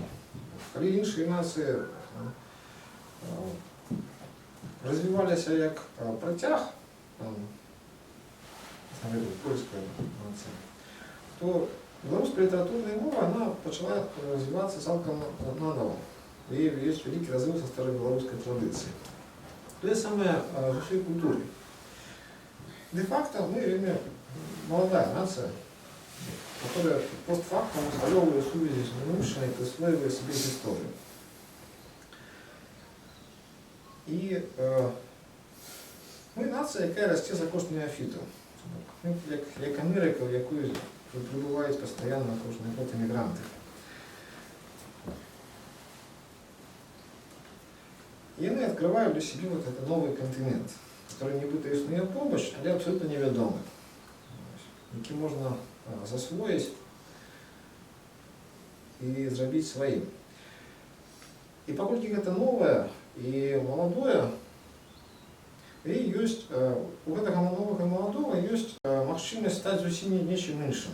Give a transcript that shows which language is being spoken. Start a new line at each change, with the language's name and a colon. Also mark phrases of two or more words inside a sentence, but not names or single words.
Belarusian: Калі іншыя нацыі развіваліся як працяг, польская нацыя, то беларуская літаратурная мова, она пачала развівацца цалкам нанова. І ёсць вялікі разрыв са старой беларускай традыцыі. Тое самае з усёй культурай.
Russian: Де-факто мы вельмі молодая нация, которая постфактум усталёвывает связи с минувшим и присваивает себе историю. И мы нация,
Belarusian: якая расце за кошт неофіту.
Russian: Як Америка, в якую прибывают постоянно кожный год эмигранты. И они открывают для себя вот этот новый континент, который
Belarusian: нібыта існуе побач, але абсолютно невядомы, які можна засвоіць і зрабіць сваім. І паколькі гэта новае і маладое, і ёсць у гэтага новага і маладога ёсць магчымасць стаць зусім нечым іншым.